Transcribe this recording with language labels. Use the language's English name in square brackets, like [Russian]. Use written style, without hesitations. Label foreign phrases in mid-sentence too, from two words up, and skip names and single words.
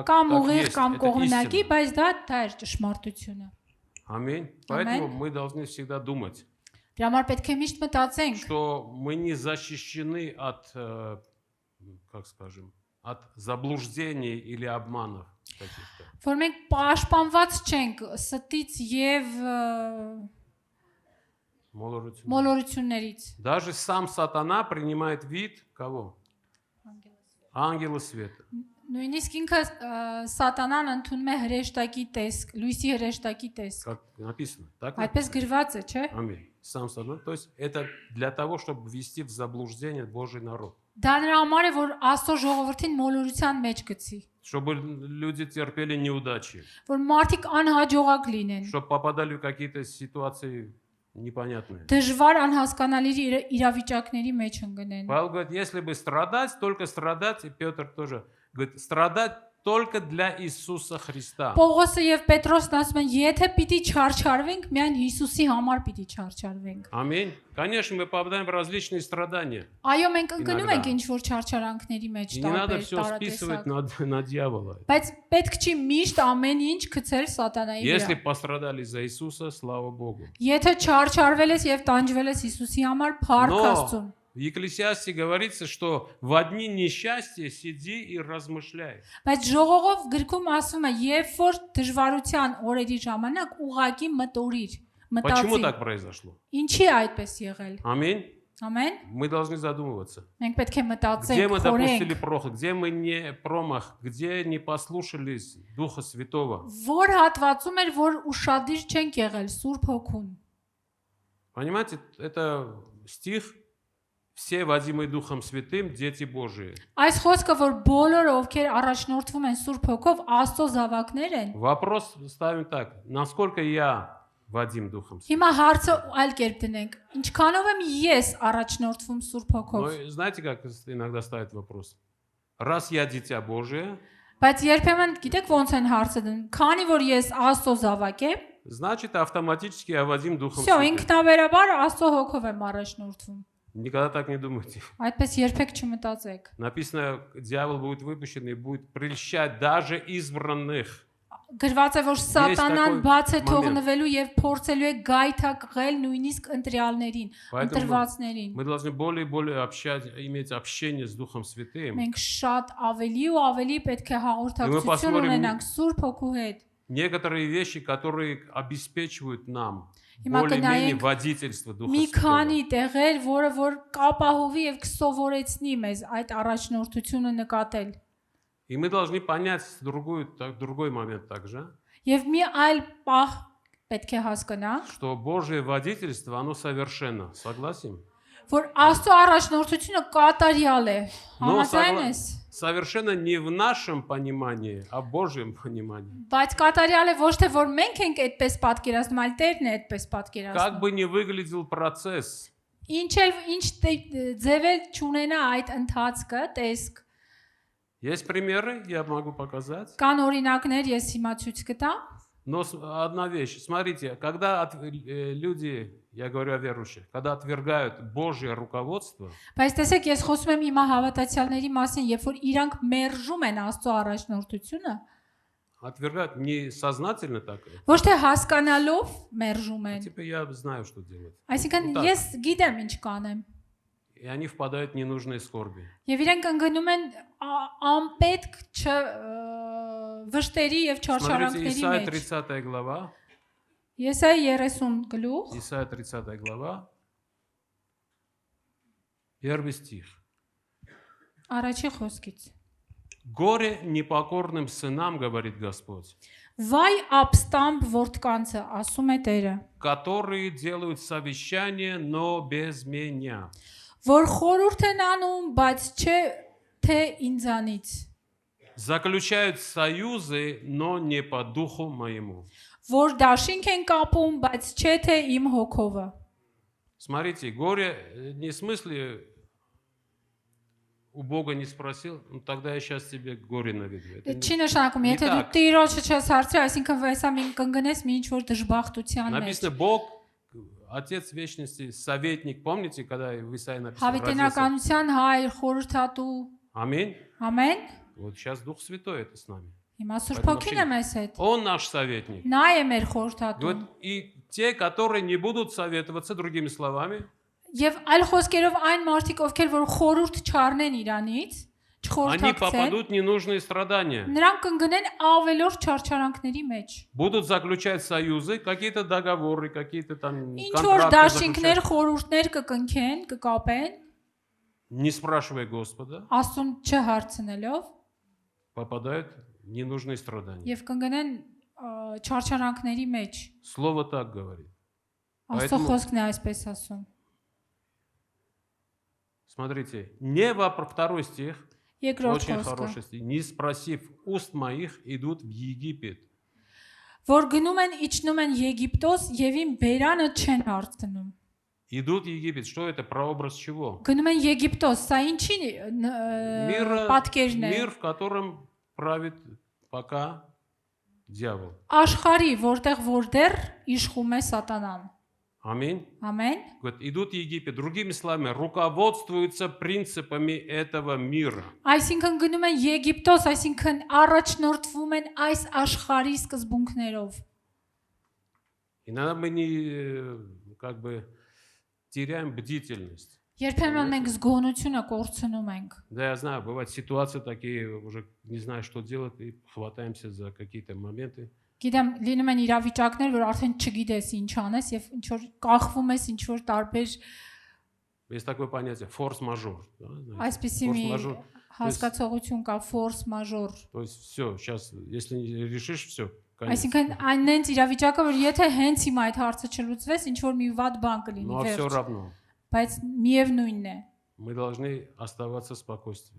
[Armenian] Կամ [Russian] так [Armenian] ուղիղ, [Russian] есть. [Armenian] կամ [Russian] Это [Armenian] կողմնակի, [Russian] истина. [Armenian] բայց դա է ճշմարտությունը։ [Russian] Аминь. Поэтому мы должны всегда думать, [Armenian] Դրա համար պետք է միշտ մտածենք, [Russian] что мы не защищены от, как скажем, от заблуждений или обманов каких-то. [Armenian] որ մենք պաշտպանված չենք ստից եւ [Russian] Молодцы. [Armenian] մոլորություններից։ [Russian] Даже сам сатана принимает вид кого? Ангела света. [Armenian] Նույնիսկ ինքը սատանան ընդունում է հրեշտակի տեսք, լույսի հրեշտակի տեսք։ [Russian] Как написано. Так? [Armenian] Այդպես գրված է, չէ՞։ [Russian] Аминь. Сам сатана. То есть это для того, чтобы ввести в заблуждение Божий народ. [Armenian] Դա նրա համար է, որ Աստծո ժողովրդին մոլորության մեջ գցի, [Russian] Чтобы люди терпели неудачи. [Armenian] որ մարդիկ անհաջողակ լինեն, [Russian] Чтобы попадали в какие-то ситуации непонятные. [Armenian] դժվար անհասկանալի իրավիճակների մեջ ընկնեն։ [Russian] Павел говорит, если бы страдать, только страдать, и Петр тоже говорит, страдать только для Иисуса Христа. [Armenian] Պողոսը եւ Պետրոսն ասում են, եթե պիտի չարչարվենք, միայն Հիսուսի համար պիտի չարչարվենք։ [Russian] Аминь. Конечно, мы попадаем в различные страдания. [Armenian] Այո, մենք ընկնում Ինագրա։ ենք ինչ որ չարչարանքների մեջ [Russian] И не надо [Armenian] տարբեր [Russian] все списывать [Armenian] տարատեսակ։ [Russian] на дьявола. [Armenian] Բայց պետք չի միշտ ամեն ինչ գցել սատանայի [Russian] Если [Armenian] վրա։ [Russian] пострадали за Иисуса, слава Богу. [Armenian] Եթե չարչարվել ես եւ տանջվել ես Հիսուսի համար, փառք [Russian] Но [Armenian] Աստծուն։ [Russian] в Екклесиасте говорится, что в одни несчастья сиди и размышляй. [Armenian] Բայց ժողովով գրքում ասում է, երբ որ դժվարության օրերի ժամանակ ուղակի մտորիր, [Russian] Почему [Armenian] մտածի։ [Russian] так произошло? [Armenian] Ինչի է այդպես եղել։ [Russian] Аминь. [Armenian] Ամեն։ [Russian] Мы должны задумываться. [Armenian] Մենք պետք է [Russian] Где [Armenian] մտածենք, [Russian] мы допустили [Armenian] խորենք, [Russian] проход, где мы не промах, где не послушались Духа Святого. [Armenian] որ հատվածում էր, որ ուշադիր չենք եղել Սուրբ Հոգուն։ [Russian] Понимаете, это стих «Все, водимые Духом Святым, дети Божии». [Armenian] Այս խոսքը, որ բոլորը ովքեր առաջնորդվում են Սուրբ Հոգով, Աստծո զավակներ են։ [Russian] Вопрос ставим так. Насколько я водим Духом Святым? [Armenian] Հիմա հարցը այլ կերպ դնենք։ Ինչքանով եմ ես առաջնորդվում Սուրբ Հոգով։ [Russian] Ну, знаете, как иногда ставят вопрос? Раз я дитя Божие, [Armenian] Բայց երբեմն գիտեք ոնց են հարցը դնում։ Քանի որ ես Աստծո զավակ եմ, [Russian] значит, автоматически я водим Духом всё, Святым. [Armenian] ինքնաբերաբար Աստծո Հոգով եմ առաջնորդվում։ [Russian] Никогда так не думайте. [Armenian] Այդպես երբեք չմտածեք։ [Russian] Написано, дьявол будет выпущен и будет прельщать даже избранных. [Armenian] Գրված է, որ Սատանան [Russian] такой [Armenian] բաց է [Russian] момент. [Armenian] թողնվելու եւ փորձելու է գայթակղել նույնիսկ ընտրյալներին, [Russian] Поэтому [Armenian] ընտրվածներին։ [Russian] мы должны более и более иметь общение с Духом Святым. [Armenian] Մենք շատ ավելի ու ավելի պետք է հաղորդակցություն [Russian] посмотрим, [Armenian] ունենանք Սուրբ Հոգու հետ։ [Russian] Некоторые вещи, которые обеспечивают нам [Armenian] Հիմա [Russian] более-менее [Armenian] կնայենք [Russian] водительство Духа [Armenian] մի քանի [Russian] Святого. [Armenian] տեղեր, որը որ կապահովի եւ կսովորեցնի մեզ այդ առաջնորդությունը նկատել։ [Russian] И мы должны понять другой момент также, [Armenian] Եվ մի այլ պահ պետք է հասկանանք, [Russian] что Божье водительство, оно совершенно. Согласен? [Armenian] որ Աստծո առաջնորդությունը կատարյալ է։ [Russian] Но [Armenian] Համաձայն ես։ [Russian] совершенно не в нашем понимании, а в Божьем понимании. [Armenian] Բայց կատարյալ է ոչ թե որ մենք ենք այդպես պատկերացնում, այլ Տերն է այդպես [Russian] Как [Armenian] պատկերացնում։ [Russian] бы ни выглядел процесс, [Armenian] Ինչ ձևել չունենա այդ ընթացքը, տեսք։ [Russian] есть примеры, я могу показать. [Armenian] Կան օրինակներ, ես հիմա ցույց կտամ։ [Russian] Но одна вещь, смотрите, когда люди, я говорю о верующих, когда отвергают Божье руководство, [Armenian] Բայց տեսեք, ես խոսում եմ հիմա հավատացյալների մասին, երբ որ իրանք մերժում են Աստծո առաջնորդությունը, [Russian] отвергают не сознательно так, [Armenian] ոչ թե հասկանալով մերժում են։ [Russian] типа я знаю, что делать. [Armenian] Այսինքն [Russian] Так. [Armenian] ես գիտեմ ինչ կանեմ։ [Russian] И они впадают в ненужные скорби. [Armenian] Եվ իրենք ընկնում են անպետք վշտերի եւ [Russian] Смотрите, [Armenian] չարչարանքների [Russian] Исайя [Armenian] մեջ։ [Russian] 30 глава, [Armenian] Եսայա 30 գլուխ, [Russian] Исайя 30 глава, 1 стих. [Armenian] առաջի խոսքից։ [Russian] Горе непокорным сынам, говорит Господь, [Armenian] Վայ ապստամբ որդկանցը, ասում է Տերը, [Russian] которые делают совещание, но без меня. [Armenian] որ խորհուրդ են անում, բայց չէ թե ինձանից, [Russian] Заключают союзы, но не по духу моему. [Armenian] որ դաշինք են կապում, բայց չէ թե իմ հոգովը։ [Russian] Смотрите, горе не в смысле у Бога не спросил, ну тогда я сейчас тебе горе наведу. Это [Armenian] Չի նշանակում, եթե դու [Russian] так. [Armenian] Տիրոջը չես հարցրել, այսինքն վեսա մին կընկնես մի ինչ-որ դժբախտության մեջ։ [Russian] Написано, Бог, Отец Вечности, советник. Помните, когда в Исаии написано? Родился? [Armenian] Հավիտենականության հայր, խորհրդատու, [Russian] Аминь. [Armenian] ամեն։ [Russian] Вот сейчас Дух Святой это с нами. [Armenian] Հիմա Սուրբ [Russian] Поэтому [Armenian] Հոգին է մեզ հետ։ [Russian] Он наш советник. [Armenian] Նա է մեր [Russian] И [Armenian] խորհրդատուն։ [Russian] вот и те, которые не будут советоваться, другими словами, [Armenian] Եվ այլ խոսքերով այն մարդիկ, ովքեր որ խորհուրդ չառնեն Իրանից, [Russian] они [Armenian] չխորհրդակցեն, [Russian] попадут в ненужные страдания. [Armenian] նրանք կընկնեն ավելորդ չարչարանքների մեջ։ [Russian] Будут заключать союзы, какие-то договоры, какие-то там [Armenian] Ինչ որ [Russian] контракты [Armenian] դաշինքներ, [Russian] заключать, [Armenian] խորհուրդներ կկնքեն, կկապեն, [Russian] не спрашивая Господа, [Armenian] Աստծուն չհարցնելով, [Russian] попадают в ненужные страдания. [Armenian] եւ կընկնեն չարչարանքների մեջ։ [Russian] Слово так говорит. [Armenian] Աստծո [Russian] Поэтому- [Armenian] խոսքն է այսպես ասում։ [Russian] Смотрите, не второй стих, [Armenian] Երկրորդ [Russian] очень [Armenian] խոսքը, [Russian] хороший стих. Не спросив уст моих, идут в Египет. [Armenian] որ գնում են իջնում են Եգիպտոս եւ իմ բերանը չեն հարցնում։ [Russian] Идут в Египет. Что это? Прообраз чего? [Armenian] Գնում են Եգիպտոս, սա ինչի պատկերն է։ [Russian] Мир, в котором правит пока дьявол. [Armenian] Աշխարհի, որտեղ որտեղ իշխում է Սատանան։ [Russian] Аминь. [Armenian] Ամեն։ [Russian] Говорит, идут в Египет. Другими словами, руководствуются принципами этого мира. [Armenian] Այսինքն գնում են Եգիպտոս, այսինքն առաջնորդվում են այս աշխարհի սկզբունքներով։ [Russian] Иногда мы не как бы теряем бдительность. [Armenian] Երբեմն մենք զգոնությունը կորցնում ենք։ [Russian] Да, я знаю, бывают ситуации такие, уже не знаю, что делать, и хватаемся за какие-то моменты. [Armenian] Գիտեմ, լինում են իրավիճակներ, որ արդեն չգիտես ինչ անես եւ ինչ որ կախվում ես ինչ որ տարբեր [Russian] Есть такое понятие форс-мажор. Да, знаете? [Armenian] Այսպիսի մի [Russian] Форс-мажор. [Armenian] հասկացողություն կա [French] force major։ [Russian] То есть все, сейчас, если не решишь, все. [Armenian] Այսինքն այնենց իրավիճակը, որ եթե հենց հիմա այդ հարցը չլուծվես, ինչ որ մի վատ բան կլինի [Russian] Но все [Armenian] վերջ։ [Russian] равно. [Armenian] Բայց միևնույնն է, [Russian] Мы должны оставаться в спокойствии.